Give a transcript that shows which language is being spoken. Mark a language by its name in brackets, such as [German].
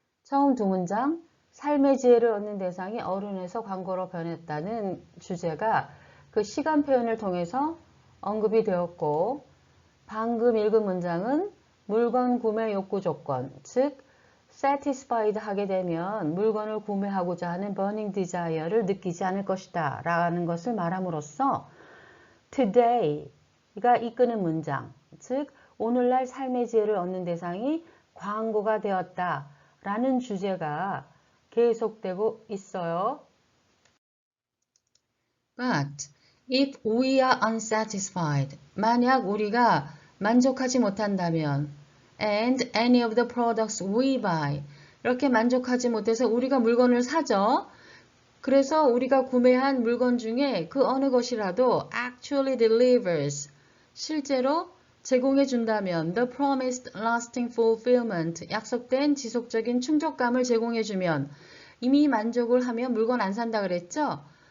[Korean] 처음 두 문장, 삶의 지혜를 얻는 대상이 어른에서 광고로 변했다는 주제가 그 시간 표현을 통해서 언급이 되었고 방금 읽은 문장은 물건 구매 욕구 조건, 즉 satisfied 하게 되면 물건을 구매하고자 하는 burning desire를 느끼지 않을 것이다 라는 것을 말함으로써 today가 이끄는 문장, 즉 오늘날 삶의 지혜를 얻는 대상이 광고가 되었다 라는 주제가 계속되고 있어요. [English] But if we are unsatisfied, [Korean] 만약 우리가 만족하지 못한다면 [English] and any of the products we buy, [Korean] 이렇게 만족하지 못해서 우리가 물건을 사죠. 그래서 우리가 구매한 물건 중에 그 어느 것이라도 [English] actually delivers, [Korean] 실제로 제공해 준다면 [English] the promised lasting fulfillment, [Korean] 약속된 지속적인 충족감을 제공해 주면 이미 만족을 하면 물건 안 산다 그랬죠?